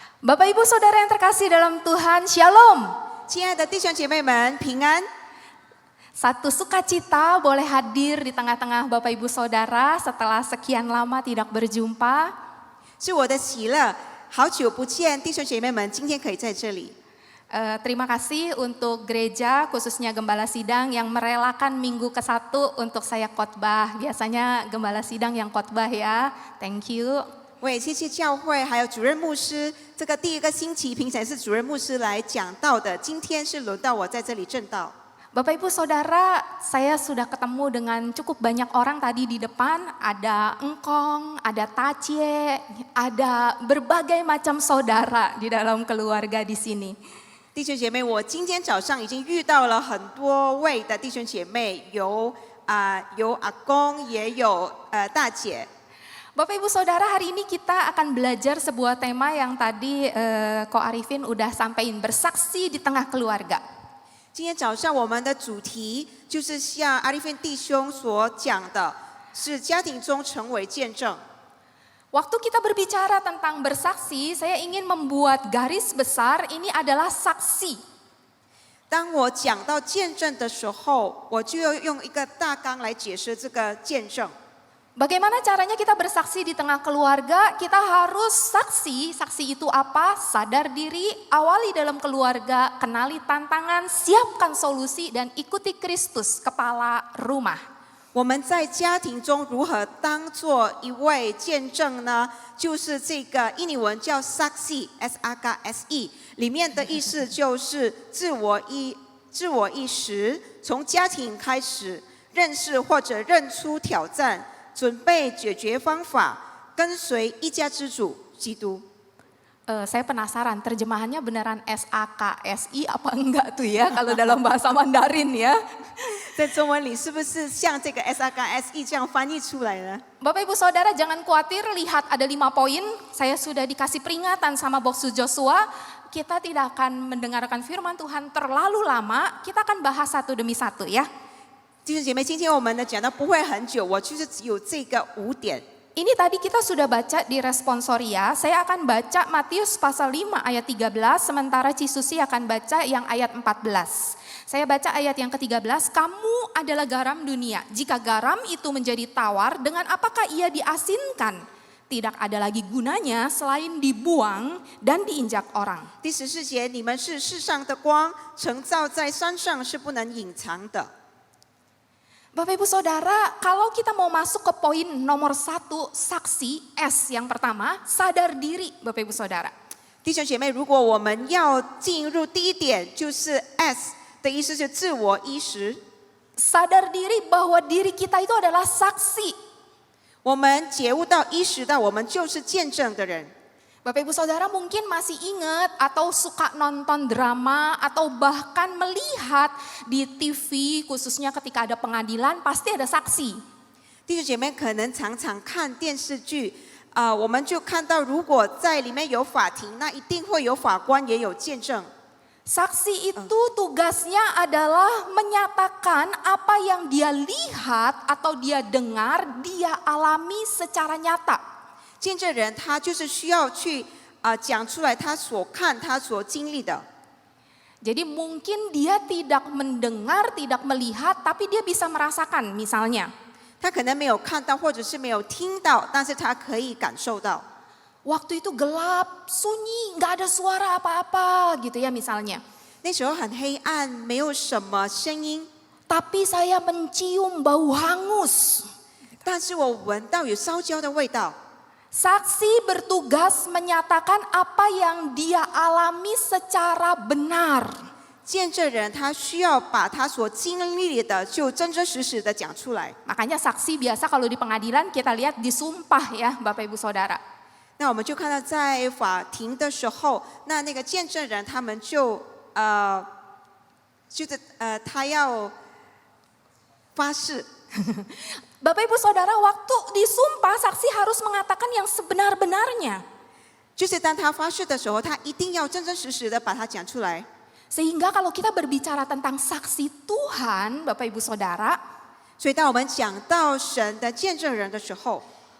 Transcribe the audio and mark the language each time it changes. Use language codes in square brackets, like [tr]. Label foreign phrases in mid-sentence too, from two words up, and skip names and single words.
[id] Bapak Ibu Saudara yang terkasih dalam Tuhan, Shalom. [zh] 亲爱的弟兄姐妹们，平安！ [id] Satu sukacita boleh hadir di tengah-tengah Bapak Ibu Saudara setelah sekian lama tidak berjumpa. [zh] 是我的喜乐，好久不见，弟兄姐妹们，今天可以在这里。 [id] Terima kasih untuk gereja, khususnya Gembala Sidang yang merelakan minggu ke-1 untuk saya khotbah. Biasanya Gembala Sidang yang khotbah ya, [en] thank you. [zh] 我也谢谢教会还有主任牧师，这个第一个星期平常是主任牧师来讲道的，今天是轮到我在这里正道。 [id] Bapak Ibu Saudara, saya sudah ketemu dengan cukup banyak orang tadi di depan. Ada engkong, ada tacie, ada berbagai macam saudara di dalam keluarga di sini. [zh] 弟兄姐妹，我今天早上已经遇到了很多位的弟兄姐妹，有阿公，也有大姐。 [id] Bapak Ibu Saudara, hari ini kita akan belajar sebuah tema yang tadi Ko Arifin udah sampaikan, bersaksi di tengah keluarga. [zh] 今天早上我们的主题就是像阿利芬弟兄所讲的，是家庭中成为见证。 [id] Waktu kita berbicara tentang bersaksi, saya ingin membuat garis besar, ini adalah saksi. [zh] 当我讲到见证的时候，我就要用一个大纲来解释这个见证。 [id] Bagaimana caranya kita bersaksi di tengah keluarga? Kita harus saksi. Saksi itu apa? Sadar diri, awali dalam keluarga, kenali tantangan, siapkan solusi, dan ikuti Kristus, kepala rumah. [zh] 我们在家庭中如何当做一位见证呢？就是这个印尼文叫 saksi S-A-K-S-E， 里面的意思就是自我意识，从家庭开始认识或者认出挑战。准备解决方法，跟随一家之主基督。 [id] Saya penasaran terjemahannya beneran SAKSI apa enggak tuh ya kalau dalam bahasa Mandarin ya. [zh] 在中文里是不是像这个 SAKSE 这样翻译出来呢？ [id] Bapak Ibu Saudara jangan khawatir, lihat ada 5 poin. Saya sudah dikasih peringatan sama Boksu Joshua. Kita tidak akan mendengarkan firman Tuhan terlalu lama. Kita akan bahas satu demi satu ya. [zh] 弟兄姐妹，今天我们的讲道不会很久，我就是只有这个5点。 [id] Ini tadi kita sudah baca di responsoria, saya akan baca Matius pasal 5 ayat 13, sementara Cisusi akan baca yang ayat 14. Saya baca ayat yang ke-13, kamu adalah garam dunia, jika garam itu menjadi tawar, dengan apakah ia diasinkan? Tidak ada lagi gunanya selain dibuang dan diinjak orang. [zh] 第14节，你们是世上的光，城造在山上是不能隐藏的。 [id] Bapak Ibu Saudara, kalau kita mau masuk ke poin nomor 1, saksi, S yang pertama, sadar diri Bapak Ibu Saudara. [zh] 弟兄姐妹，如果我们要进入第一点，就是 S 的意思是自我意识。 [id] Sadar diri bahwa diri kita itu adalah saksi. [zh] 我们觉悟到、意识到，我们就是见证的人。 [id] Bapak Ibu Saudara mungkin masih ingat atau suka nonton drama atau bahkan melihat di TV khususnya ketika ada pengadilan pasti ada saksi. [zh] 弟兄姐妹可能常常看电视剧，我们就看到，如果在里面有法庭，那一定会有法官，也有见证。 [id] Saksi itu tugasnya adalah menyatakan apa yang dia lihat atau dia dengar, dia alami secara nyata. [zh] 见证人他就是需要去讲出来他所看、他所经历的。 [id] Jadi mungkin dia tidak mendengar, tidak melihat, tapi dia bisa merasakan misalnya. [zh] 他可能没有看到，或者是没有听到，但是他可以感受到。 [id] Waktu itu gelap, sunyi, nggak ada suara apa-apa gitu ya misalnya. [zh] 那时候很黑暗，没有什么声音， [id] Tapi saya mencium bau hangus. [zh] 但是我闻到有烧焦的味道。 [id] Saksi bertugas menyatakan apa yang dia alami secara benar. [zh] 见证人他需要把他所经历的就真真实实的讲出来。 [id] Makanya saksi biasa kalau di pengadilan kita lihat disumpah ya Bapak Ibu Saudara. [zh] 那我们就看到在法庭的时候，那个见证人他们他要发誓。 [id] Bapak Ibu Saudara, waktu disumpah saksi harus mengatakan yang sebenar-benarnya. [zh] 就是当他发誓的时候，他一定要真真实实的把它讲出来。 [id] Sehingga kalau kita berbicara tentang saksi Tuhan, Bapak Ibu Saudara, [zh] 所以当我们讲到神的见证人的时候，